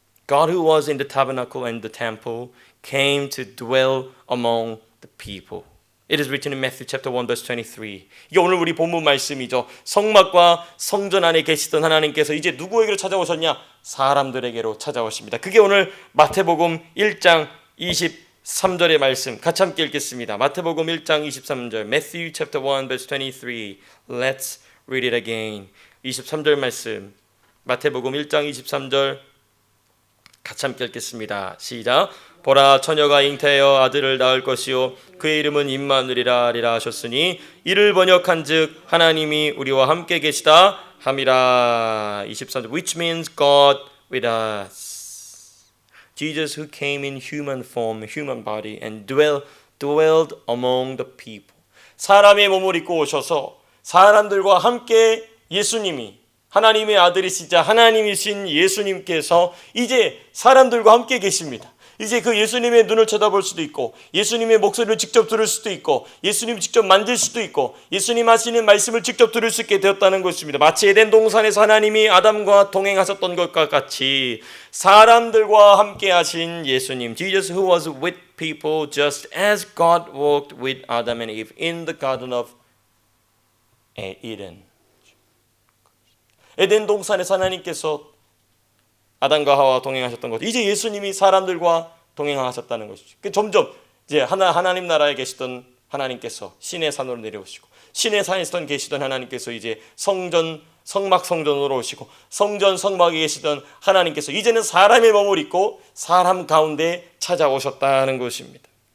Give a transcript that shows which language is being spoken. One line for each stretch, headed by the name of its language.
English: God who was in the tabernacle and the temple came to dwell among the people. It is written in Matthew chapter 1 verse 23.
Korean: 이게 오늘 우리 본문 말씀이죠. 성막과 성전 안에 계시던 하나님께서 이제 누구에게로 찾아오셨냐? 사람들에게로 찾아오십니다. 그게 오늘 마태복음 1장 23절의 말씀 같이 함께 읽겠습니다. 마태복음 1장 23절
English: Matthew chapter 1 verse 23. Let's read it again.
Korean: 23절 말씀 마태복음 1장 23절 같이 함께 읽겠습니다. 시작. 보라 처녀가 잉태하여 아들을 낳을 것이요 그의 이름은 임마누엘이라 하리라 하셨으니 이를 번역한즉 하나님이 우리와 함께 계시다 함이라.
English: 23절 which means God with us. Jesus who came in human form, human body and dwelled among the people.
Korean: 사람의 몸을 입고 오셔서 사람들과 함께 예수님이 하나님의 아들이시자 하나님이신 예수님께서 이제 사람들과 함께 계십니다. 이제 그 예수님의 눈을 쳐다볼 수도 있고 예수님의 목소리를 직접 들을 수도 있고 예수님을 직접 만질 수도 있고 예수님 하시는 말씀을 직접 들을 수 있게 되었다는 것입니다. 마치 에덴 동산에서 하나님이 아담과 동행하셨던 것과 같이 사람들과 함께 하신 예수님
English: Jesus who was with people just as God walked with Adam and Eve in the garden of Eden.
Korean: 에덴 동산에서 하나님께서 아담과 하와와 동행하셨던 것. 이제 예수님이 사람들과 동행하셨다는 것이죠. 점점 이제 하나님 나라에 계시던 하나님께서 신의 산으로 내려오시고 신의 산에서 계시던 하나님께서 이제 성막 성전으로 오시고 성전 성막에 계시던 하나님께서 이제는 사람의 몸을 입고 사람 가운데 찾아오셨다는 것입니다.